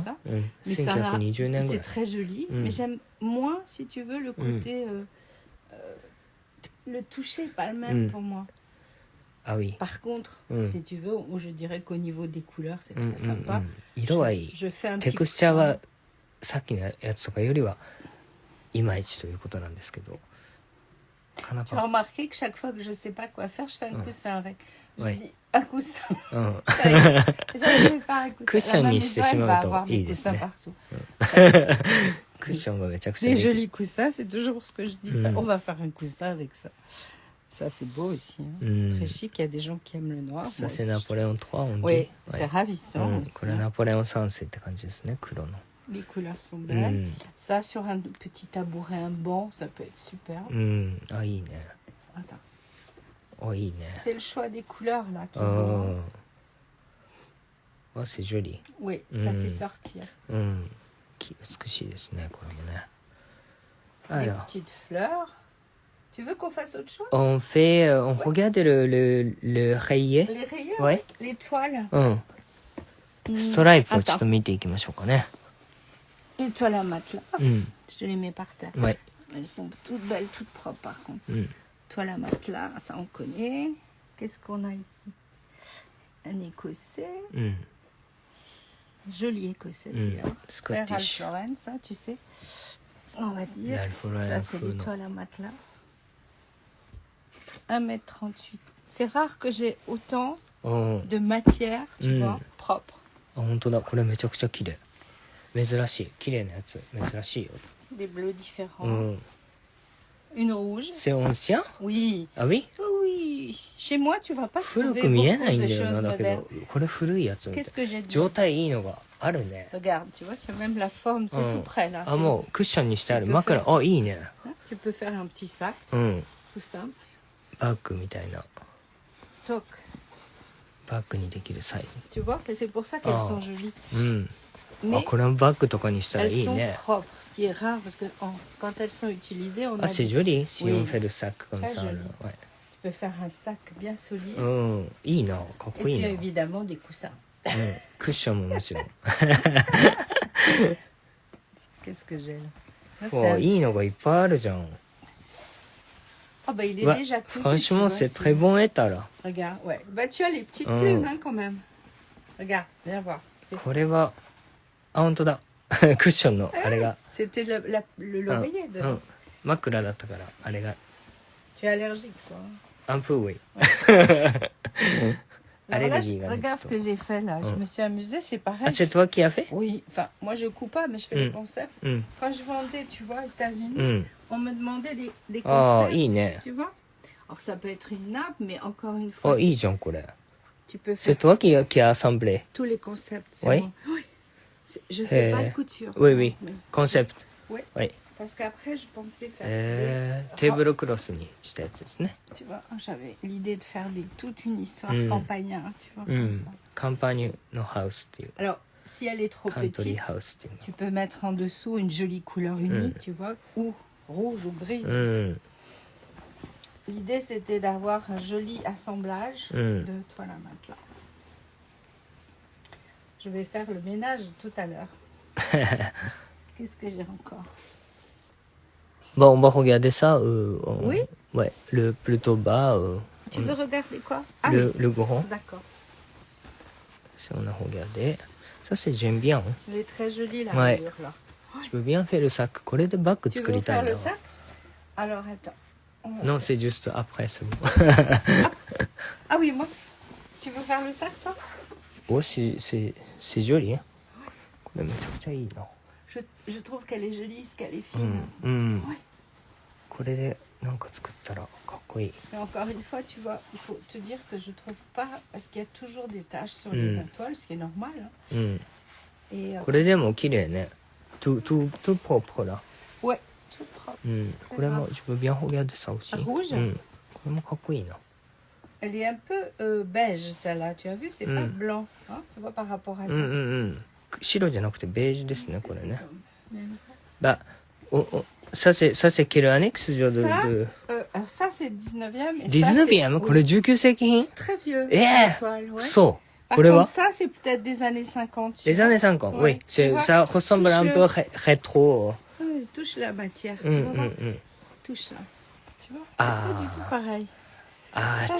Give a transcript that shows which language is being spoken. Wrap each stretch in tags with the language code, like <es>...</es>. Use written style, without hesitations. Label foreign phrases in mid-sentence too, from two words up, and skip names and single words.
<fr>Mais c'est très joli, mais j'aime moins, si tu veux, le côté... le toucher, pas le même pour moi. Ah oui. Par contre, si tu veux, je dirais qu'au niveau des couleurs, c'est très sympa. Je fais un petit...</fr> <ja>テクスチャーはさっきのやつとかよりはいまいちということなんですけど。</ja> <fr>Tu as remarqué que chaque fois que je ne sais pas quoi faire, je fais un coussin avec. Je dis un coussin. Ça y est, je vais faire un coussin.</fr> <ja>Cushion にしてしまうといいですね。クッションがめちゃくちゃいい。</ja> <fr>Des jolis coussins, c'est toujours ce que je dis. On va faire un coussin avec ça. Ça, c'est beau aussi. Très chic. Il y a des gens qui aiment le noir. Ça, c'est Napoléon III, on dit. Oui, c'est ravissant aussi.</fr> <ja>これナポレオン3世って感じですね、黒の。</ja> <fr>Les couleurs sont belles. Ça, sur un petit tabouret, un banc, ça peut être super.</fr> <ja>Ah,いいね。</ja> <fr>Attends.</fr> <ja>Oh,いいね。</ja> <fr>C'est le choix des couleurs, là, qui Oh, c'est joli. Oui, ça fait sortir.</fr> <ja>美しいですね、これもね。</ja> <fr>Les petites fleurs. Tu veux qu'on fasse autre chose? On regarde le rayé. Les rayures? Ouais. Les toiles?</fr> <ja>ストライプをちょっと見ていきましょうかね。</ja> <fr>Les toiles à matelas. Je les mets par terre. Ouais. Elles sont toutes belles, toutes propres par contre. Toile à matelas, ça on connaît. Qu'est-ce qu'on a ici? Un écossais. Joli écossais d'ailleurs. Frère Ralph Lauren, ça tu sais. On va dire. Ça c'est les toiles à matelas. 1m38. C'est rare que j'ai autant de matière, tu vois, propre.</fr> <ja>本当だ、これめちゃくちゃ綺麗。珍しい、綺麗なやつ、珍しいよ。</ja> <fr>Des bleus différents. Une rouge. C'est ancien? Oui. Ah oui? Oui. Chez moi, tu vas pas</fr> <ja>古</ja> <fr>trouver</fr> <ja>く見え</ja> <fr>beaucoup</fr> <ja>ないん</ja> <fr>de</fr> <ja>だよ</ja> <fr>choses</fr> <ja>な、だけ</ja> <fr>modernes.</fr> <ja>ど、これ古いやつみたい</ja> <fr>Qu'est-ce que j'ai dit?</fr> <ja>状態いいのがあるね。</ja> <fr>Regarde, tu vois, tu as même la forme, c'est tout près là.</fr> <ja>あ、もうクッションにしてある。</ja> <fr>Tu peux</fr> <ja>枕、</ja> <fr>faire-</fr> <ja>あ、いいね。</ja> <fr>Hein, tu peux faire un petit sac,</fr> <ja>うん。</ja> <fr>tout simple.</fr> <ja>バッグみたいな。</ja> <fr>Toc.</fr> <ja>バッグにできるサイ</ja> <fr>Tu vois, et c'est pour ça qu'elles Ah. sont jolies.</fr> <ja>ズ。うん。あ、</ja> <fr>Mais</fr> <ja>これもバッグとかにしたら</ja> <fr>elles</fr> <ja>いい</ja> <fr>sont</fr> <ja>ね。</ja> <fr>propres, ce qui est rare parce que quand elles sont utilisées, on a Ah, c'est dit, joli si Oui. on fait le sac comme Très ça. joli. là. Ouais. tu peux faire un sac bien solide.</fr> <ja>うん。いいな。かっ</ja> <fr>Et</fr> <ja>こいい</ja> <fr>puis</fr> <ja>な。うん。</ja> <fr>évidemment des coussins.</fr> <ja>クッションももちろん。</ja> <fr>Qu'est-ce que j'ai là? Là,</fr> <ja>わあ、</ja> <fr>un-</fr> <ja>いいのがいっぱいあるじゃん。</ja> <fr>Ah bah il est</fr> <ja>わ</ja> <fr>déjà cousu. tu franchement, vois, c'est c'est- très bon état là. Regarde, ouais. Bah tu as les petites Oh. plumes hein, quand même. Regarde, viens voir.</fr> <ja>これは、あ、本当だ。クッションのあれが。</ja> <fr>C'était le</fr> <ja>うん</ja> <fr>l'oreiller de.</fr> <ja>うん。枕だったから、あれが。</ja> <fr>Tu es allergique toi. アンプウェイ。 Alors là, Allergie, là, regarde ce c'est que j'ai fait là. Je me suis amusée, c'est pareil. Ah, c'est toi qui as fait? Oui, enfin, moi je coupe pas, mais je fais les concepts.</fr> <ja>うん。</ja> <fr>Quand je vendais, tu vois, aux États-Unis,</fr> <ja>うん。</ja> <fr>on me demandait des</fr> <ja>ああ、</ja> <fr>concepts.</fr> <ja>いいね。</ja> <fr>Tu vois? Alors ça peut être une nappe, mais encore une</fr> <ja>あ、</ja> <fr>fois,</fr> <ja>いいじゃん、これ。</ja> <fr>tu peux C'est faire toi qui as assemblé? tous les concepts. c'est Oui. moi. Oui. Je fais pas Euh, de couture. Oui, oui. mais- Concept. Oui. Oui. Parce qu'après, je pensais faire.</fr> <ja>テーブルクロスにしたやつですね。</ja> <fr>Tu vois, j'avais l'idée de faire toute une histoire Mm. campagnard, tu vois,</fr> <ja>う</ja> <fr>comme</fr> <ja>ん</ja> <fr>ça.。</fr> <ja>カンパニュのハウスっていう。</ja> <fr>Alors, si elle est trop</fr> <ja>カントリー</ja> <fr>petite,</fr> <ja>ハウスっていう</ja> <fr>tu peux mettre en dessous une jolie couleur unique, tu vois, ou rouge ou gris.</fr> <ja>の。うん。</ja> <fr>L'idée, c'était d'avoir un joli assemblage Mm. de toile à matelas. Je vais faire le ménage tout à l'heure. Qu'est-ce que j'ai encore? Bon, on va regarder ça. Oui. Ouais, le plutôt bas. Tu veux regarder quoi? Ah le, oui, le grand. d'accord. Si on a regardé. Ça, c'est j'aime bien. Elle est très jolie, la Ouais. rayure, là. Je veux bien faire le sac.</fr> <ja>これでバッグ</ja> <fr>Tu</fr> <ja>作</ja> <fr>veux</fr> <ja>りた</ja> <fr>faire</fr> <ja>いな</ja> <fr>le。sac? Alors, attends. On va- Non, c'est juste après, c'est bon. Ah oui, moi. Tu veux faire le sac, toi? Oh, c'est joli. Hein.</fr> <ja>これめちゃくちゃいいな。</ja> <fr>Je trouve qu'elle est jolie, parce qu'elle est</fr> <ja>う</ja> <fr>fine.</fr> <ja>ん。うん。</ja> <fr>Ouais.</fr> <ja>これでなんか作ったらかっこいい。</ja> <fr>Mais encore une fois, tu vois, il faut te dire que je trouve pas, parce qu'il y a toujours des taches sur les toiles, ce qui est normal. Hein.</fr> <ja>うん。</ja> <fr>Et</fr> <ja>これでも綺麗ね。</ja> <fr>tout propre là. ouais, tout propre.</fr> <ja>うん。これも、</ja> <fr>je veux bien regarder ça aussi. Rouge?</fr> <ja>うん。これもかっこいいな。</ja> <fr>Elle est un peu beige, celle-là. Tu as vu, c'est pas blanc. Hein, tu vois, par rapport à ça.</fr> <ja>うんうんうん。白じゃなくてベージュですね、これ</ja> <fr>C'est</fr> <ja>ね。</ja> <fr>comme- même- Bah, ça c'est quelle année que ce genre de... Ça, de... alors ça, c'est 19e. Et 19e?</fr> <ja>これ 19世紀品</ja> <fr>C'est très vieux. Eh la toile, ouais.</fr> <ja>そう。</ja> <fr>Par</fr> <ja>これ</ja> <fr>contre,</fr> <ja>は</ja> <fr>ça, c'est peut-être des années 50. tu Les vois. années 50, Ouais, oui. tu vois, Ça ressemble un peu touche-le. rétro. Ouais, touche la matière. Tu</fr> <ja>うんう</ja> <fr>vois,</fr> <ja>ん</ja> <fr>là.</fr> <ja>うん。</ja> <fr>Touche là. Tu vois, c'est Ah. pas du tout pareil.</fr> <ja>ああ、</ja>